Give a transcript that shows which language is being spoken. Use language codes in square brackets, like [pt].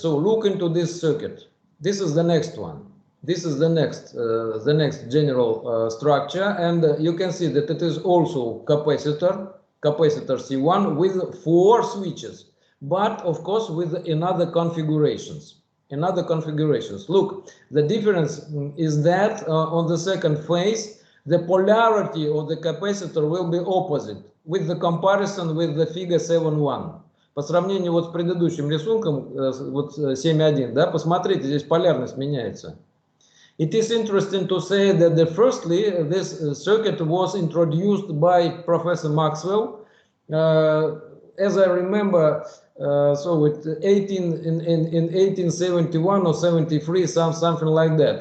[en] So look into this circuit. This is the next one. This is the next general structure, and you can see that it is also capacitor C1 with 4 switches, but of course with another configurations. Look, the difference is that on the second phase, the polarity of the capacitor will be opposite with the comparison with the figure 7.1. [ru] По сравнению вот с предыдущим рисунком, вот 7.1, да, посмотрите, здесь полярность меняется. [en] It is interesting to say that firstly, this circuit was introduced by Professor Maxwell. As I remember, so in 1871 or 73, something like that.